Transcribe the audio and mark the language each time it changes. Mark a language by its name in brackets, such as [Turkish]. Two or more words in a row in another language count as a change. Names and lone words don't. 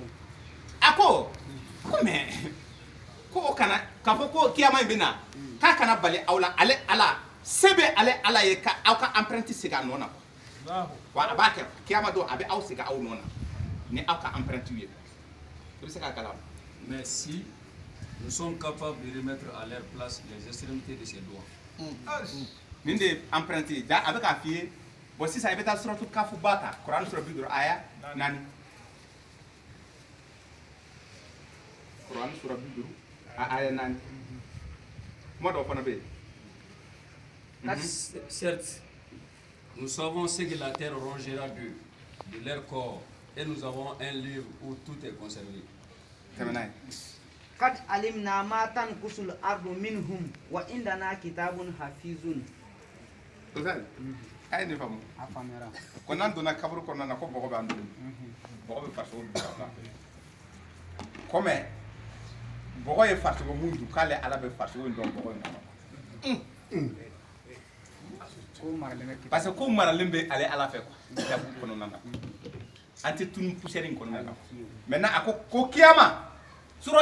[Bambara] ako mais ko kana ka fɔ ko kiyama in bɛ na k'a kana bali aw la ale ala se bɛ ale ala ye ka aw ka empreinte segin a nɔ na wa a b'a kɛ kiyama don a bɛ aw segin aw nɔ na ni aw ka empreinte ye i bɛ se k'a kalan [French] mais si nous sommes capables de remettre à leur place les extrémités de ces doigts [Bambara] nin de empreinte ye a bɛ k'a f'i ye bon sisan i bɛ taa suratu kafu ba ta kuran sura 50 aya 4 kuran sura 50 aya 4 kuma dɔ fana bɛ yen [French] certes nous savons ce que la terre rongera de leur corps et nous avons un livre où tout est conservé [Bambara] tɛmɛna ye [Arabic] قد علمنا ما تنقص الأرض منهم وعندنا كتاب حفيظ [Bambara] a ye nin faamu ko n'an donna kaburu kɔnɔna na ko bɔgɔ b'an bolo bɔgɔ bɛ farisogo dun ka ban comme bɔgɔ ye farisogo mun dun k'ale ala bɛ farisogo in dɔn bɔgɔ in kɔnɔ [French] parce que [Bambara] ko maralen bɛ ale ala fɛ quoi kaburu kɔnɔna na an tɛ tunu poussière in kɔnɔna na maintenant a ko kiyama sura